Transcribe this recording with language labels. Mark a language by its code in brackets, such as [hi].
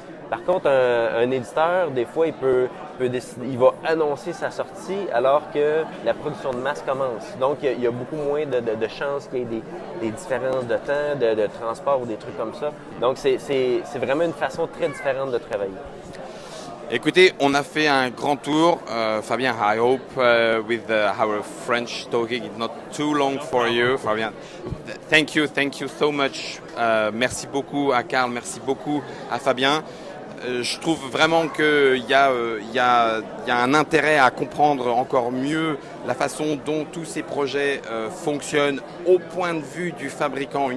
[fr] Par contre, un éditeur, des fois, il va annoncer sa sortie alors que la production de masse commence. Donc, il y a beaucoup moins de chances qu'il y ait des différences de temps, de transport ou des trucs comme ça. Donc, c'est vraiment une façon très différente de travailler. Écoutez, on a fait un grand tour. [en] Fabien, I hope with our French talking, it's not too long for you. Fabien, thank you so much. [fr] Merci beaucoup à Karl, merci beaucoup à Fabien. Je trouve vraiment qu'il y a un intérêt à comprendre encore mieux la façon dont tous ces projets fonctionnent au point de vue du fabricant.